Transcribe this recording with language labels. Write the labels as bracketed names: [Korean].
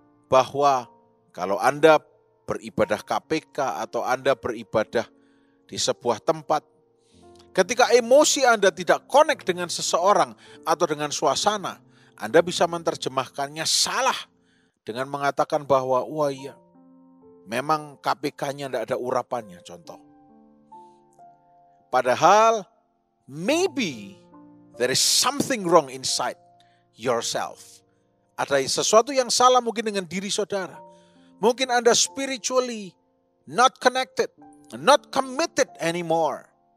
[Indonesian] bahwa kalau Anda beribadah KPK atau Anda beribadah di sebuah tempat, ketika emosi Anda tidak connect dengan seseorang atau dengan suasana, Anda bisa menerjemahkannya salah dengan mengatakan bahwa, wah iya, memang KPK-nya tidak ada urapannya, contoh. [English] Padahal, maybe there is something wrong inside yourself. [Indonesian] Ada sesuatu yang salah mungkin dengan diri saudara. Mungkin Anda spiritually not connected, not committed anymore.